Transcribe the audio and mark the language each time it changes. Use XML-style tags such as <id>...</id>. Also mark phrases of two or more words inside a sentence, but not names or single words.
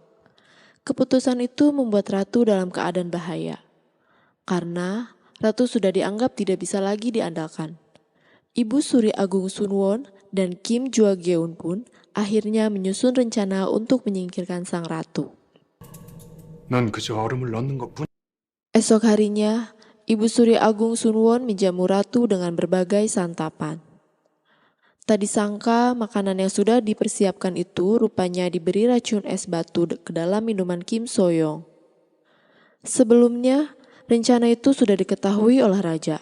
<id>Keputusan itu membuat ratu dalam keadaan bahaya. Karena ratu sudah dianggap tidak bisa lagi diandalkan. Ibu Suri Agung Sunwon dan Kim Jua-geun pun akhirnya menyusun rencana untuk menyingkirkan sang ratu.</id> <ko>넌 그저 얼음을 넣는 것뿐.</ko> <id>Esok harinya, Ibu Suri Agung Sunwon menjamu ratu dengan berbagai santapan. Tak disangka makanan yang sudah dipersiapkan itu rupanya diberi racun es batu ke dalam minuman Kim So-young. Sebelumnya, rencana itu sudah diketahui oleh raja.</id>